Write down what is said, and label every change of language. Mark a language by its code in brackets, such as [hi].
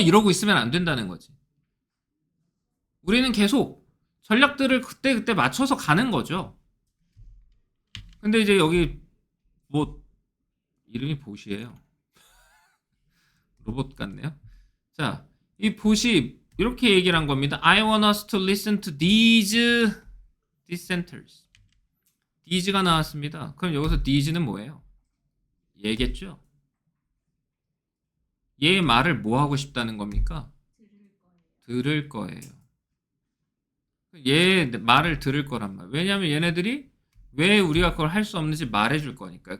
[ko] 이러고 있으면 안 된다는 거지. 우리는 계속 전략들을 그때그때 맞춰서 가는 거죠. 근데 이제 여기 뭐 이름이 보시예요. 로봇 같네요. 자, 이 보시 이렇게 얘기를 한 겁니다. [en] I want us to listen to these dissenters. [ko] these가 나왔습니다. 그럼 여기서 these는 뭐예요? 얘겠죠? 얘 말을 뭐 하고 싶다는 겁니까? 들을 거예요. 얘 말을 들을 거란 말. 왜냐하면 얘네들이 왜 우리가 그걸 할 수 없는지 말해줄 거니까.